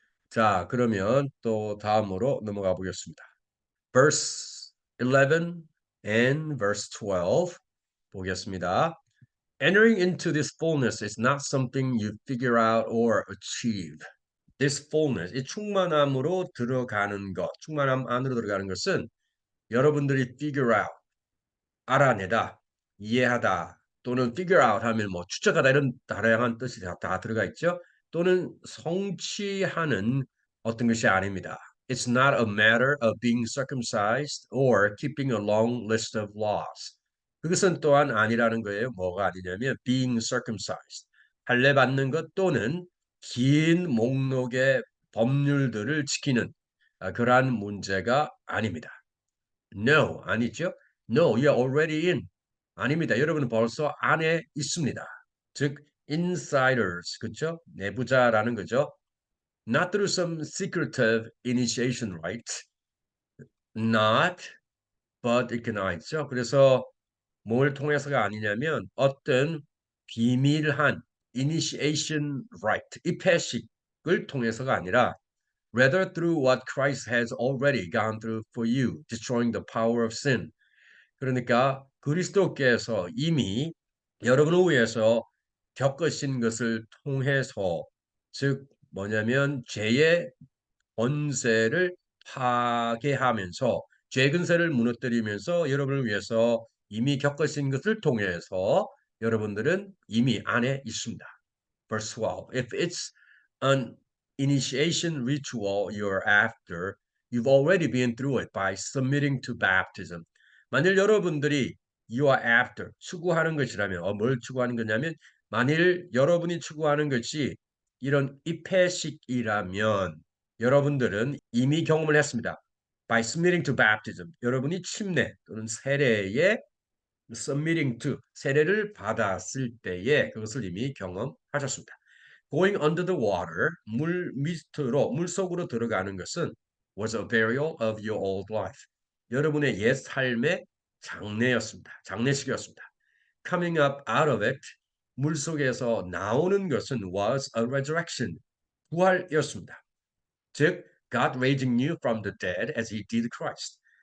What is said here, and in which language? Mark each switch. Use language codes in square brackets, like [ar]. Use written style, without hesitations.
[ko] 자, 그러면 또 다음으로 넘어가 보겠습니다. verse 11 and verse 12 보겠습니다. [en] Entering into this fullness is not something you figure out or achieve. This fullness, [ko] 이 충만함으로 들어가는 것, 충만함 안으로 들어가는 것은 여러분들이 figure out, 알아내다, 이해하다, 또는 figure out 하면 뭐 추적하다 이런 다양한 뜻이 다 들어가 있죠. 또는 성취하는 어떤 것이 아닙니다. [en] It's not a matter of being circumcised or keeping a long list of laws. [ko] 그것은 또한 아니라는 거예요. 뭐가 아니냐면 [en] being circumcised. [ko] 할례 받는 것 또는 긴 목록의 법률들을 지키는 그러한 문제가 아닙니다. [en] No, [ko] 아니죠? [en] No, you're already in. [ko] 아닙니다. 여러분은 벌써 안에 있습니다. 즉, insiders, 그렇죠? 내부자라는 거죠. [en] Not through some secretive initiation rite, not, but it can [ko] 있죠. 그래서 뭘 통해서가 아니냐면 어떤 비밀한 [en] initiation rite, [ko] 입회식을 통해서가 아니라 [en] rather through what Christ has already gone through for you, destroying the power of sin. [ko] 그러니까 그리스도께서 이미 여러분을 위해서 겪으신 것을 통해서 즉 뭐냐면 죄의 권세를 파괴하면서 죄 근세를 무너뜨리면서 여러분을 위해서 이미 겪으신 것을 통해서 여러분들은 이미 안에 있습니다. [en] Verse 12. If it's an initiation ritual you're after, you've already been through it by submitting to baptism. [ko] 만일 여러분들이 [en] you are after, [ko] 추구하는 것이라면, 뭘 추구하는 거냐면, 만일 여러분이 추구하는 것이 이런 입회식이라면, 여러분들은 이미 경험을 했습니다. [en] By submitting to baptism. [ko] 여러분이 침례 또는 세례에 [en] submitting to, [ko] 세례를 받았을 때에 그것을 이미 경험하셨습니다. [en] Going under the water, [ko] 물 밑으로, 물 속으로 들어가는 것은 [en] was a burial of your old life. [ko] 여러분의 옛 삶의 장례였습니다. 장례식이었습니다. [en] Coming up out of it, [ko] 물 속에서 나오는 것은 [en] was a resurrection, [ko] 부활이었습니다. [en] 즉, God raising you from the dead as he did Christ.